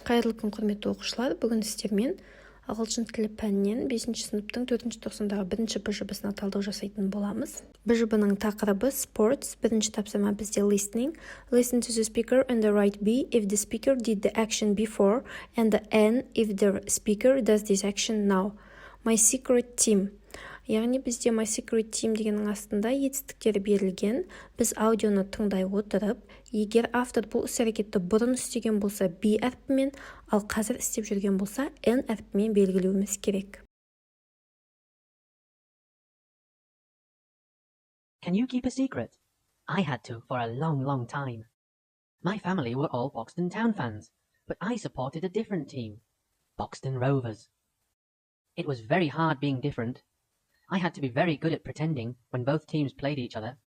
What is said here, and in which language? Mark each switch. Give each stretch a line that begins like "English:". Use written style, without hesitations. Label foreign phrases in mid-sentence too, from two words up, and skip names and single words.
Kazakh: Қайырлы күн, құрметті оқушылар. Бүгін сіздермен ағылшын тілі пәнінен 5-ші сыныптың 4-ші тоқсандағы 1-ші Б жұбысына талдау жасайтын боламыз. Б жұбының тақырыбы sports. Бірінші тапсырма бізде listening.
English: Listen to the speaker and the right B if the speaker did the action before and the N if the speaker does this action now. My secret team.
Kazakh: Яғни бізде My Secret Team дегеннің астында етістіктері берілген. Біз аудионы тыңдай отырып, егер автор бұл іс-әрекетті бұрын істеген болса B әрпімен, ал қазір істеп жүрген болса N әрпімен белгілеуіміз керек.
English: Can you keep a secret? I had to for a long time. My family were all Boxton Town fans, but I supported a different team, Boxton Rovers. It was very hard being different. I had to be very good at pretending when both teams played each other.